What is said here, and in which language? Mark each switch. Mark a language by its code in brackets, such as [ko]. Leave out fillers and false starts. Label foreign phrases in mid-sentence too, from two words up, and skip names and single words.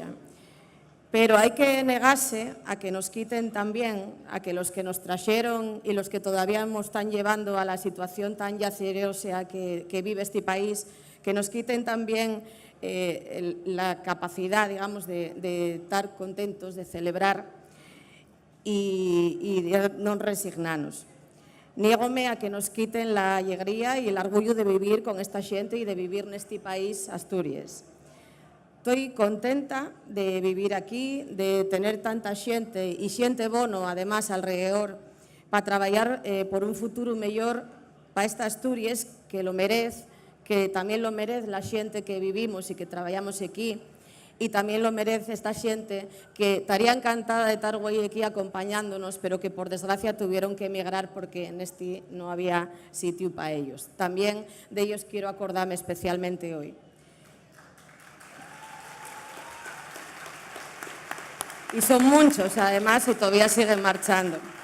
[es] Pero hay que negarse a que nos quiten también, a que los que nos trajeron y los que todavía nos están llevando a la situación tan yacerosa que vive este país, que nos quiten también la capacidad, digamos, de estar contentos, de celebrar y de no resignarnos. Niégome a que nos quiten la alegría y el orgullo de vivir con esta gente y de vivir en este país, Asturias. Estoy contenta de vivir aquí, de tener tanta xente y [ast] xente bono, [es] además, alrededor, para traballar por un futuro mellor para esta Asturias que lo merece, que [ast] tamén lo merece la xente [es] que vivimos [ast] e que traballamos [es] aquí, [ast] e tamén lo merece [es] esta xente que estaría encantada de estar hoy aquí acompañándonos, pero que por desgracia tuvieron que emigrar porque en este no había sitio para ellos. También de ellos quiero acordarme especialmente hoy. Y son muchos, además, y todavía siguen marchando.